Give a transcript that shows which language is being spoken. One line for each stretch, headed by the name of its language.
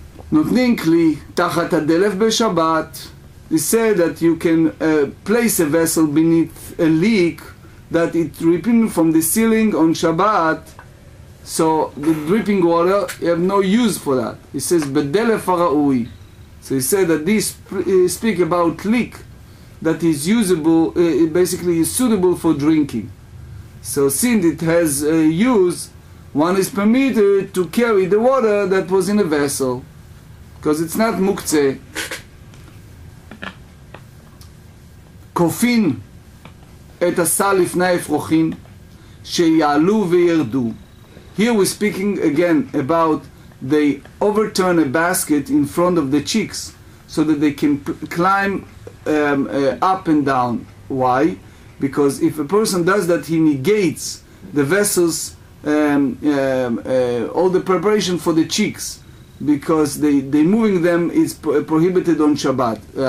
Hebrew: נותנים כלי תחת הדלף בשבת.
English: They say that you can place a vessel beneath a leak that it's dripping from the ceiling on Shabbat. So the dripping water, you have no use for that. He says
Hebrew: בדלף הראוי.
English: So he said that this speak about leak that is usable, basically is suitable for drinking. So since it has use, one is permitted to carry the water that was in a vessel, because it's not muktzeh.
Hebrew: כופין את הסל לפני האפרוחים שיעלו וירדו.
English: Here we're speaking again about they overturn a basket in front of the chicks so that they can climb up and down. Why? Because if a person does that, he negates the vessels, all the preparation for the chicks, because they moving them is prohibited on Shabbat.